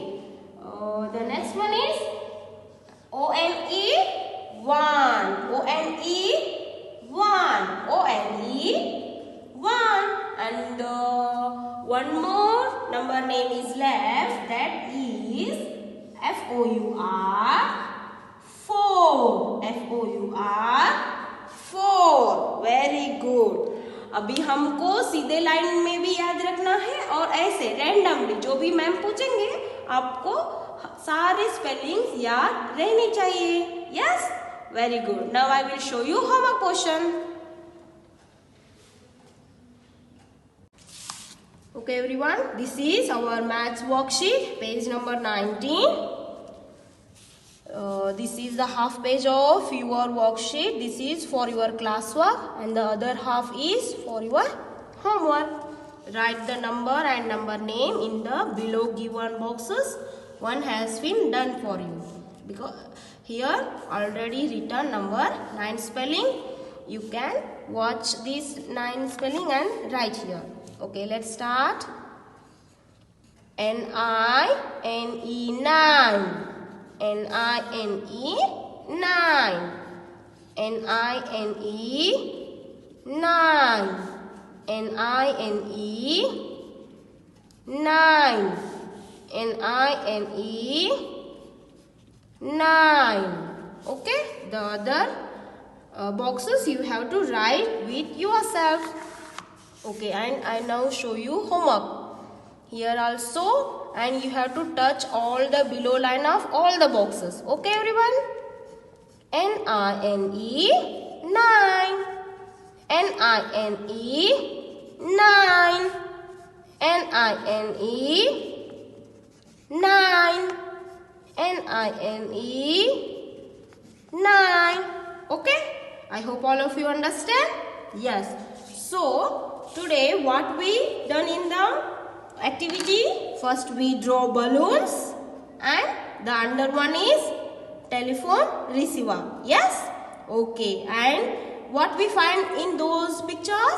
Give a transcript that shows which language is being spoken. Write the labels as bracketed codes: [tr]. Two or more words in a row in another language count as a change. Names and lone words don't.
[en] The next one is O-N-E. 1. O-N-E. 1. O-N-E. 1. And one more number name is left. That is F-O-U-R. 4. F-O-U-R. 4. Very good. [hi] अभी हमको सीधे लाइन में भी याद रखना है और ऐसे रैंडमली जो भी मैम पूछेंगे आपको सारे स्पेलिंग्स याद रहने चाहिए. [en] यस, very good. now I will show you homework portion. Okay, everyone, this is our maths worksheet, page number 19. This is the half page of your worksheet. This is for your classwork and the other half is for your homework. Write the number and number name in the below given boxes. One has been done for you. Because here already written number 9 spelling. You can watch this 9 spelling and write here. Okay, let's start. N-I-N-E 9. N-I-N-E 9. N-I-N-E 9. N-I-N-E 9. N-I-N-E 9. Okay, the other boxes you have to write with yourself. Okay, and I now show you homework. Here also, and you have to touch all the below line of all the boxes. Okay, everyone? N-I-N-E, 9. N-I-N-E, 9. N-I-N-E, 9. N-I-N-E, 9. Okay? I hope all of you understand. Yes. So, today what we done in the activity? First we draw balloons and the under one is telephone receiver. Yes? Okay. And what we find in those pictures?